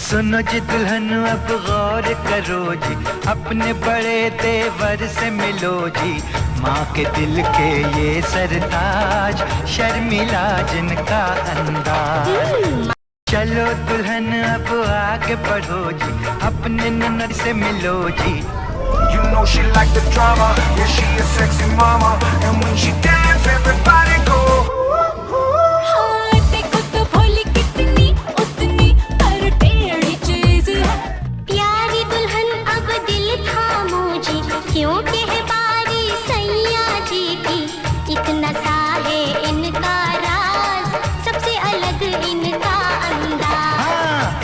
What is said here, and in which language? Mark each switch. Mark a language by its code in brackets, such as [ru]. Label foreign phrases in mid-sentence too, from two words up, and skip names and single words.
[hi] सुनो जी दुल्हन अब गौर करो जी, अपने बड़े देवर से मिलो जी, माँ के दिल के ये सरताज, शर्मिला जिनका अंदाज। चलो दुल्हन अब आगे बढ़ो जी, अपने ननद से मिलो जी। [en] You know she like the drama, yeah she a sexy mama, and when she dance everybody go. [hi] देखो तो भोली कितनी उतनी पर टेढ़ी चीज है। प्यारी दुल्हन अब दिल थामो जी, क्योंकि है बारी सैया जी की, इतना सा है इनका राज, सबसे अलग इनका अंदाज।